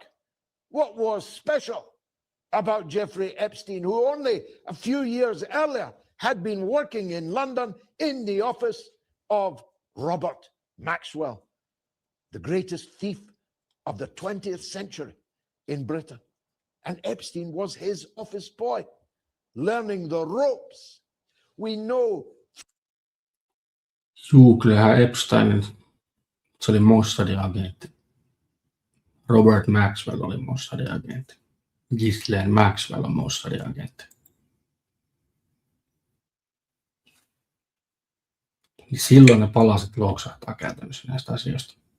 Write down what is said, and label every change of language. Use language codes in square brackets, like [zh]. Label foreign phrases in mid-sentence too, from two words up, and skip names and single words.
[en] What was special about Jeffrey Epstein, who only a few years earlier had been working in London in the office of Robert Maxwell, the greatest thief of the 20th century in Britain? And Epstein was his office boy, learning the ropes. We know. [fi] Juu, kyllähän Epstein, se oli Mossadin agentti. Robert Maxwell oli Mossadin agentti. Ghislaine Maxwell on Mossadin agentti. Silloin ne palaset loksahtaa käytännössä näistä asioista.